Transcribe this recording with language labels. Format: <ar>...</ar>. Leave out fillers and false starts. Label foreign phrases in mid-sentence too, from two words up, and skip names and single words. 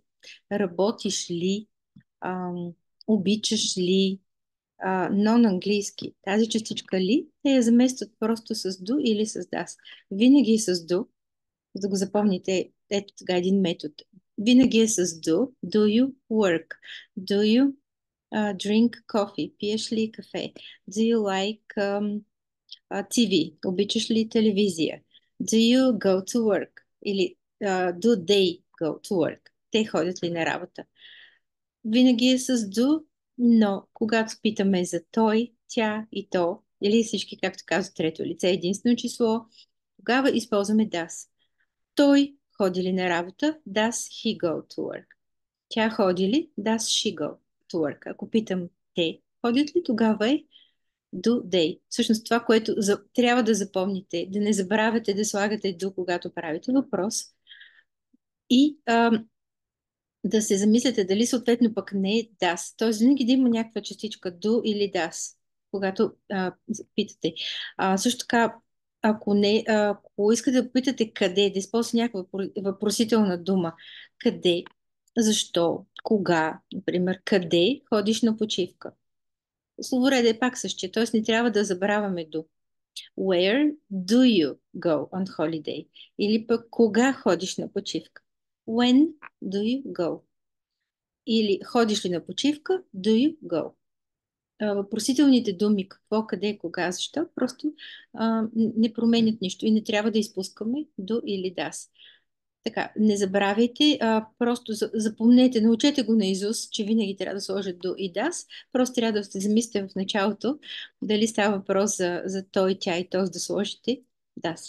<bg>Работиш ли? Ам, обичаш ли? Но на английски тази частичка ли те я заместват просто с do или с das. Винаги е с do, за да го запомните.</bg> <en>Ето сега един метод. Винаги е с do. Do you work? Do you drink coffee?</en> <bg>Пиеш ли кафе?</bg> <en>Do you like TV?</en> <bg>Обичаш ли телевизия?</bg> <en>Do you go to work? Или do they go to work?</en> <bg>Те ходят ли на работа? Винаги е с do, но когато питаме за той, тя и то, или всички, както казва трето лице, единствено число, тогава използваме das. Той ходи ли на работа?</bg> <en>Does he go to work?</en> <bg>Тя ходи ли?</bg> <en>Does she go to work?</en> <bg>Ако питам те, ходят ли, тогава е</bg> <en>do they.</en> <bg>Всъщност това, което трябва да запомните, да не забравяте да слагате do, когато правите въпрос. И да се замислите дали съответно пък не е das. Тоест винаги да има някаква частичка do или das, когато питате. Също така, ако искате да питате къде, да използвате някаква въпросителна дума, къде, защо, кога, например, къде ходиш на почивка. Словоредът е пак същия, т.е. не трябва да забравяме do.</bg> <en>Where do you go on holiday?</en> <bg>Или пък кога ходиш на почивка?</bg> <en>When do you go?</en> <bg>Или ходиш ли на почивка?</bg> <en>Do you go?</en> <bg>Въпросителните думи какво, къде, кога, защо просто не променят нищо и не трябва да изпускаме do или das. Така, не забравяйте, просто запомнете, научете го наизуст, че винаги трябва да сложат do и das. Просто трябва да се замислите в началото дали става въпрос за той, тя и този да сложите das.</bg>